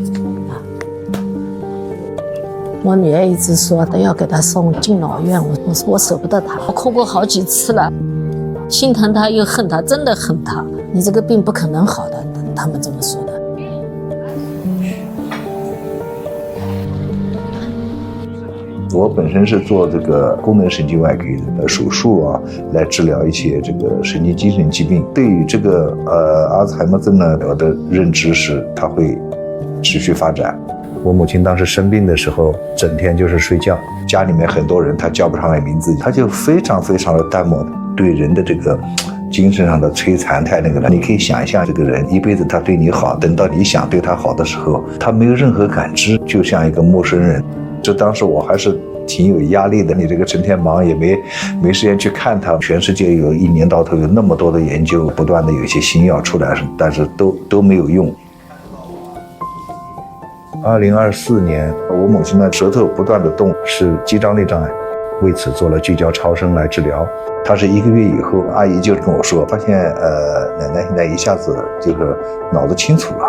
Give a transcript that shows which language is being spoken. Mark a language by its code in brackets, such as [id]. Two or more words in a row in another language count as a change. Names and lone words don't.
[zh] 我女兒一直說都要給他送敬老院，我說我捨不得他，我哭過好幾次了，心疼他又恨他，真的恨他。你這個病不可能好的，他們這麼說的。我本身是做這個功能神經外科的手術啊，來治療一些這個神經精神疾病。對於這個阿茲海默症呢，我的認知是它會持續發展。我母親當時生病的時候，整天就是睡覺，家裡面很多人她叫不上來名字，她就非常的淡漠，對人的這個精神上的摧殘太那個了。你可以想象，這個人一輩子他對你好，等到你想对他好的時候，他沒有任何感知，就像一個陌生人。这當時我還是挺有壓力的，你這個成天忙也沒時間去看他。全世界有1年到頭有那麼多的研究，不斷的有一些新藥出來，但是都沒有用。2024年，我母親的舌頭不斷的動，是肌張力障礙，為此做了聚焦超聲來治療。她是1個月以後，阿姨就跟我說，發現奶奶現在一下子就是腦子清楚了。